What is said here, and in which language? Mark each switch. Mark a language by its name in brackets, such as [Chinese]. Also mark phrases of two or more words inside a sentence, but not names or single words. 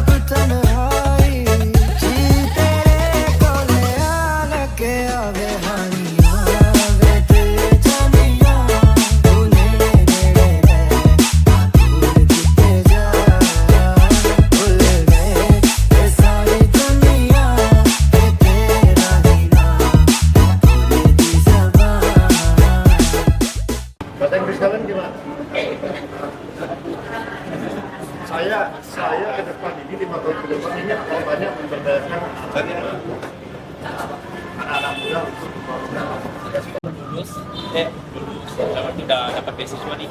[Punjabi] ਤਨਹਾਈ ਜੀ ਤੇਰੇ ਕੋਲੇ ਆ ਲੱਗੇ ਆਵੇ ਹਾਣੀਆਂ ਵੇ ਦਿਲ ਜਾਨੀਆਂ ਤੂੰ ਨੇੜੇ ਨੇੜੇ ਰਹਿ ਦੂਰ ਕਿਤੇ ਜਾ ਭੁੱਲ ਗਏ ਯੇ ਸਾਰੀ ਦੁਨੀਆ ਤੇ ਤੇਰਾ ਹੀ ਨਾਮ ਭੂਲੇ ਦੀ ਜ਼ਬਾਨ [Indonesian] Bahasa Inggris kalian gimana? Saya ke depan ini 5 tahun ke depan ini akan banyak memberdayakan anak-anak muda untuk lulus udah dapat beasiswa nih.